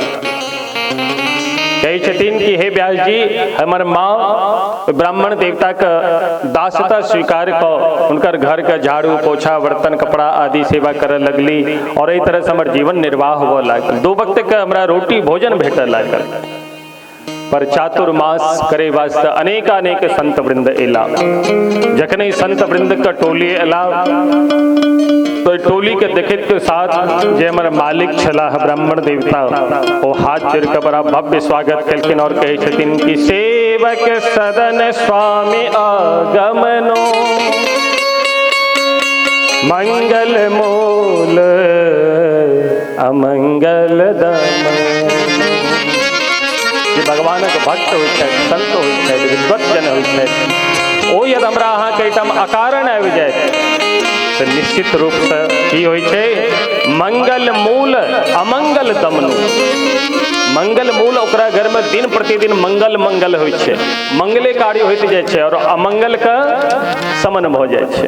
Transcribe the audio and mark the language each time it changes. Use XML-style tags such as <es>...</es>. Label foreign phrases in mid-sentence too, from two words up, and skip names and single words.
<mai>कहै छथिन कि हे व्यास जी, हमर माँ ब्राह्मण देवता के दासता स्वीकार कऽ हुनकर घर के झाड़ू पोछा बर्तन कपड़ा आदि सेवा करऽ लगली, और एहि तरह से हमर जीवन निर्वाह हुअ लागल। 2 वक्त के हमरा रोटी भोजन भेटऽ लागल। पर चातुर्मास करे वास्ते अनेक संत वृंद एला। जखने संत वृंद के टोली एला, तो टोली के देखित के साथ जे हमर मालिक छला ब्राह्मण देवता, वो हाथ जोड़ के बड़ा भव्य स्वागत कलखिन, और कहे छथिन कि</mai> <awa>सेवक सदन स्वामी आगमनो, मंगल मूल अमंगल दमन।</awa> <mai>भगवान के भक्त होइ छै, संत होइ छै, विद्वत जन होइ छै, ओ यदि हमरा अहाँ के एहिठाम अकारण आबि जाय तो निश्चित रूप से की होइ छै,</mai> <awa>मंगल मूल अमंगल दमन।</awa> <mai>मंगल मूल ओकरा घर में दिन प्रतिदिन मंगल मंगल होइ छै, मंगले कार्य होइत जाइ छै, और अमंगल का समन भ जाइ छै।</mai>